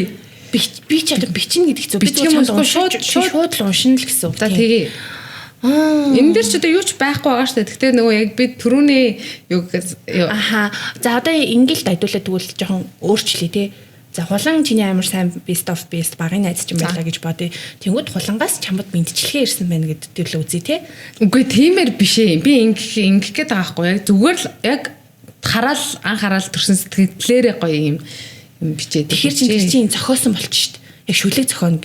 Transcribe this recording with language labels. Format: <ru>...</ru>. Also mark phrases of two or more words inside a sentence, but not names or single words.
<mn>Би ч одоо бичнэ гэдэг зүг. Бичгэн мөсгөө шууд л уншина л гэсэн үг. За тэгээ. Энэ дээр ч одоо юу ч байхгүй байгаа шүү дээ. Гэхдээ нөгөө яг би түрүүний юу аха. За одоо ингээл дайдуулаад тэгвэл жоохон өөрчлөе те. За хулан чиний амар сайн</mn> <en>best of best</en> <mn>багын найз ч юм байлаа гэж бодъё. Тэнгүүд хулангаас чамд мэдчилгээ ирсэн байна гэдэг л үзье те. Үгүй тиймэр биш ээ. Би ингэх гээд байгаа байхгүй яг зүгээр л яг анхаарал төрсэн сэтгэлээрээ гоё юм бичээ. Тэгэхээр чинь зохиосон болчих шүү дээ. Яг шүлэг зохионо.</mn>